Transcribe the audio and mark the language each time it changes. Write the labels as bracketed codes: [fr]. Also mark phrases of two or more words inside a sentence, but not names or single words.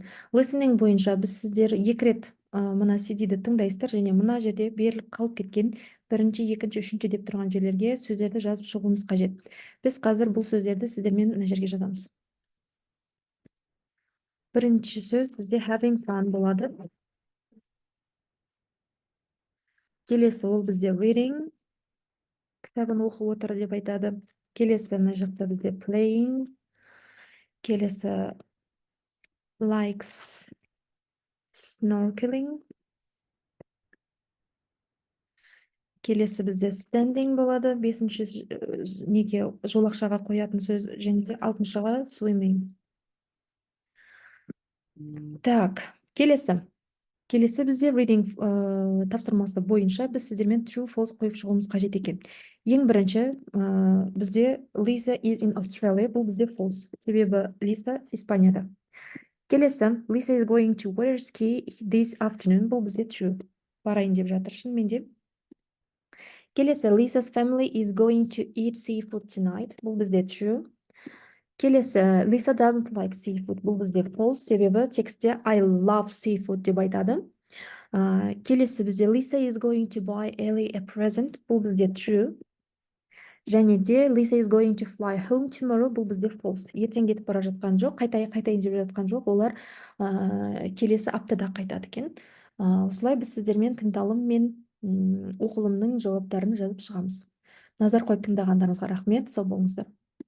[kk] Listening бойынша біз сіздер екі рет мына CD-ді тыңдайсыздар, және мына жерде беріліп қалып кеткен бірінші, екінші, үшінші деп тұрған жерлерге сөздерді жазып шығуымыз қажет. Біз қазір бұл сөздерді сіздермен мына жерге жазамыз. Бірінші сөз бізде [en] having fun [kk] болады. Келесі ол бізде reading, кітабын оқып отыр деп айтады. Келесі мына жақта бізде playing. Келесі [en] likes snorkeling. [kk] Келесі бізде standing болады. Бесінші неге жолақшаға қоятын сөз, және де алтыншыға swimming. Так, келесі бізде reading тапсырмасы бойынша біз сіздермен [en] true false [kk] қойып шығуымыз қажет екен. Ең бірінші бізде [en] Lisa is in Australia, [kk] бұл бізде false, себебі Lisa Испанияда. [en] Келесі Lisa is going to water ski this afternoon, [kk] бұл бізде true, барайын деп жатыр шынымен. [en] Келесі Lisa's family is going to eat seafood tonight, [kk] бұл бізде true. [en] Келесі Lisa doesn't like seafood, [kk] бұл бізде false, себебі текстте [en] I love seafood [kk] деп айтады. Келесі бізде [en] Lisa is going to buy Ellie a present, [kk] бұл бізде true. Және де [en] Lisa is going to fly home tomorrow, [kk] бұл бізде false. Ертең кетіп бара жатқан жоқ, қайтайын деп жатқан жоқ, олар келесі аптада қайтады екен. Осылай біз сіздермен тыңдалым мен оқылымның жауаптарын жазып шығамыз. Назар қойып тыңдағандарыңызға рахмет, сау болыңыздар.